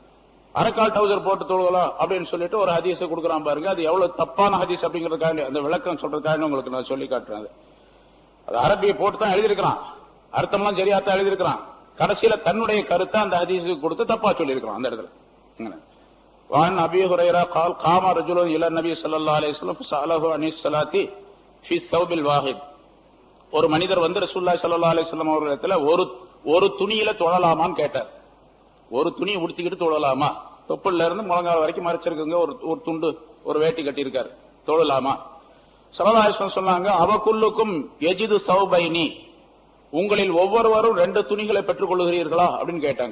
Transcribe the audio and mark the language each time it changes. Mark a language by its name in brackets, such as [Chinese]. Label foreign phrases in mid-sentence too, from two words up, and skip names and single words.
[Tamil] அரைக்கால் டவுசர் போட்டு தொழுகலாம் அப்படின்னு சொல்லிட்டு ஒரு ஹதீஸை கொடுக்குறான் பாருங்க. அது எவ்வளவு தப்பான ஹதீஸ் அப்படிங்கறதுக்காக அந்த விளக்கம் சொல்றதுக்காக உங்களுக்கு நான் சொல்லி காட்டுறேன். அது அரபியை போட்டு தான் எழுதியிருக்கிறான், அர்த்தம்லாம் சரியாத்தான் எழுதியிருக்கிறான். கடைசியில தன்னுடைய கருத்தை அந்த ஹதீஸுக்கு கொடுத்து தப்பா சொல்லியிருக்கிறான் அந்த இடத்துல. [Arabic] وعن ابي هريره قال قام رجل الى النبي صلى الله عليه وسلم فساله عن الصلاه في الثوب الواحد. [Tamil] ஒரு மனிதர் ரசூலுல்லாஹி [Arabic] صلى الله عليه وسلم [Tamil] அவர்களிடத்துல ஒரு துணியில தொழலாமான்னு கேட்டார். ஒரு துணி உடுத்திக்கிட்டு தொழலாமா, தொப்புல இருந்து முழங்கால் வரைக்கும் மறைச்சிருக்குங்க, ஒரு துண்டு ஒரு வேட்டி கட்டி இருக்காரு, தொழலாமா? [Arabic] صلى الله عليه وسلم [Tamil] சொன்னாங்க, [Arabic] أوكلكم يجد ثوبين, [Tamil] உங்களில் ஒவ்வொருவரும் 2 துணிகளை பெற்றுக் கொள்ளுகிறீர்களா அப்படின்னு கேட்டாங்க.